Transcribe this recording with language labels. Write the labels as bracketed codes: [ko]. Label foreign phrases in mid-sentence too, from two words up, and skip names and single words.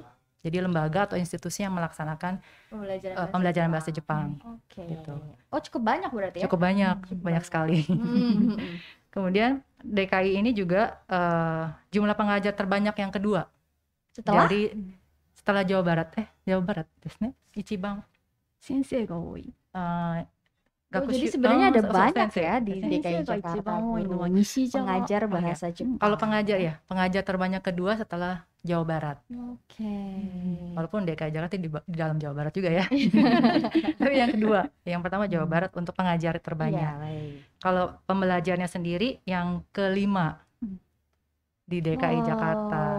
[id] Jadi lembaga atau institusi yang melaksanakan pembelajaran bahasa Jepang. Oke. Gitu. Oh, cukup banyak berarti ya? Cukup banyak, banyak sekali. Kemudian DKI ini juga jumlah pengajar terbanyak yang kedua. Setelah Jawa Barat. Jawa Barat, [ja] ですね?一番. 先生が多い。 [id] jadi sebenarnya ada banyak ya di DKI [ja] 先生が一 [id] Jakarta [ja] 番多いのは [id] guru [ja] 西ジャワ。 [id] pengajar bahasa Jepang. Kalau pengajar terbanyak kedua setelah Jawa Barat. Oke. Walaupun DKI Jakarta di dalam Jawa Barat juga ya. Tapi yang kedua, yang pertama Jawa Barat untuk pengajar terbanyak. Iya, baik. Kalau pembelajarnya sendiri yang kelima di DKI Jakarta.